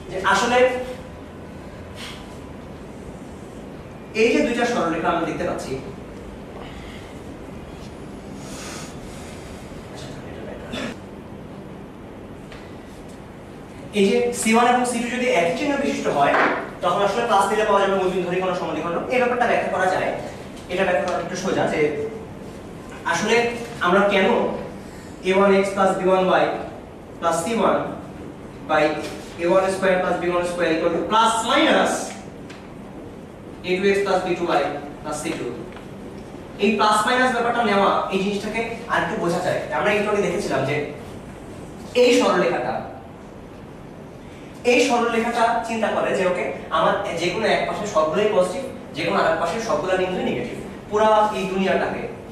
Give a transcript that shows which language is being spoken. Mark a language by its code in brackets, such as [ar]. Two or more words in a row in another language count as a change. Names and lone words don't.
[bn] আসলে এই যে দুইটা সরলরেখা আমরা দেখতে পাচ্ছি, এই যে C1 এবং C2 যদি একই চিহ্ন বিশিষ্ট হয় তখন আসলে প্লাস দিলে পাওয়া যাবে মূলবিন্দু ধরে কোনো সমদ্বিখণ্ড। এই ব্যাপারটা ব্যাখ্যা করা যায়, এটা ব্যাখ্যা করা একটু সোজা যে আসলে আমরা কেন a1x + b1y + c1 a1 স্কয়ার + b1 [en] square plus minus [bn] a2x + b2y + c2, এই [en] plus minus [bn] ব্যাপারটা নেওয়া, এই জিনিসটাকে আরেকটু বোঝা যায়। আমরা একটু আগে দেখেছিলাম যে এই সরলরেখাটা চিন্তা করে যে ওকে আমার যে কোনো এক পাশে সবগুলোই পজিটিভ, যে কোনো আরেক পাশে সবগুলো কিন্তু নেগেটিভ, পুরো এই দুনিয়াটাকে